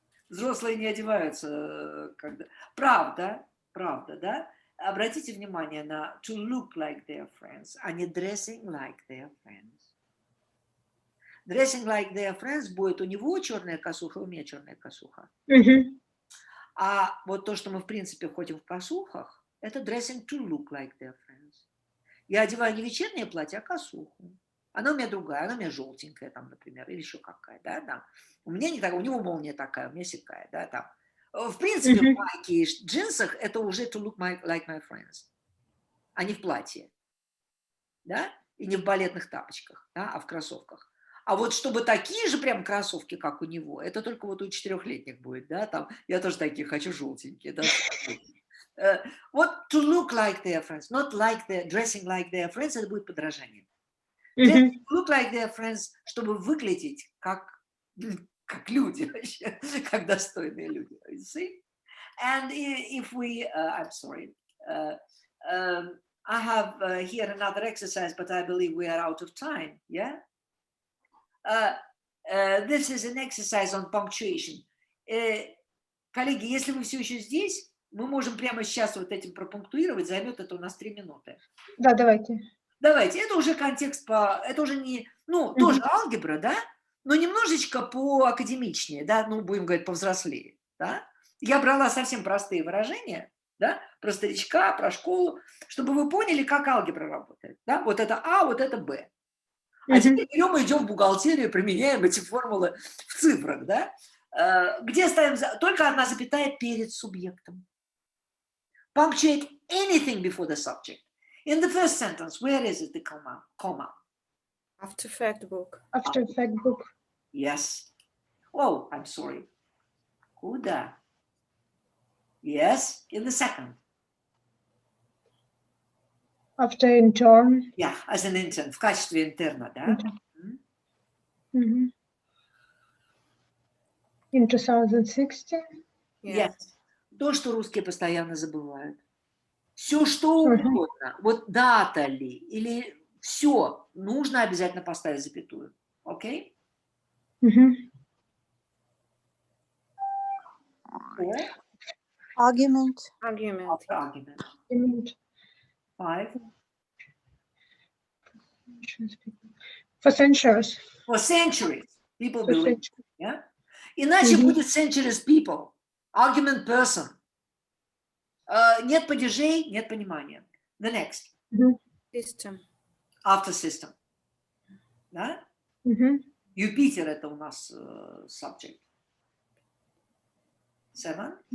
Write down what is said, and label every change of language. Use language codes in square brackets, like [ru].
[ru] Взрослые не одеваются, когда... Правда, да? Обратите внимание на [en] to look like their friends, [ru] а не [en] dressing like their friends. Dressing like their friends [ru] будет у него черная косуха, у меня черная косуха. А вот то, что мы в принципе ходим в косухах, это [en] dressing to look like their friends. [ru] Я одеваю не вечернее платье, а косуху. Она у меня другая, она у меня желтенькая, там, например, или еще какая, да, там. У меня не такая, у него молния такая, у меня сякая, да, там. В принципе, в майке и джинсах это уже [en] to look like my friends, [ru] а не в платье, да, и не в балетных тапочках, да, а в кроссовках. А вот чтобы такие же прям кроссовки, как у него, это только вот у 4-летних будет, да, там, я тоже такие хочу желтенькие, да. Вот [en] to look like their friends, not like their, dressing like their friends, [ru] это будет подражание. [en] To look like their friends, [ru] чтобы выглядеть как люди вообще, как достойные люди. [en] You see? And if we, I'm sorry, I have here another exercise, but I believe we are out of time, yeah? This is an exercise on punctuation. [ru] Коллеги, если вы все еще здесь, мы можем прямо сейчас вот этим пропунктуировать, займет это у нас 3 минуты. Да, давайте. Давайте, это уже контекст это уже не, ну, тоже алгебра, да, но немножечко поакадемичнее, да, ну, будем говорить, повзрослее, да. Я брала совсем простые выражения, да, про старичка, про школу, чтобы вы поняли, как алгебра работает, да, вот это А, вот это Б. А теперь берем и идем в бухгалтерию, применяем эти формулы в цифрах, да, где ставим только одна запятая перед субъектом. [en] Punctuate anything before the subject. In the first sentence, where is it, the comma? After fact book. After fact book. Yes. Oh, I'm sorry. [ru] Куда? [en] Yes, in the second. After intern. Yeah, as an intern, [ru] в качестве интерна, да? [en] In 2016. Yes. [ru] То, что русские постоянно забывают. Все, что угодно. Вот дата ли, или все, нужно обязательно поставить запятую. Окей? [en] Four, Argument. Argument. after argument. Argument. Five, For centuries. for centuries. People For believe. centuries. Yeah? [ru] Иначе будет [en] centuries people. Argument person. [ru] Нет падежей, нет понимания. [en] The next. System. After system. Да? [ru] Юпитер это у нас subject. [en] Seven.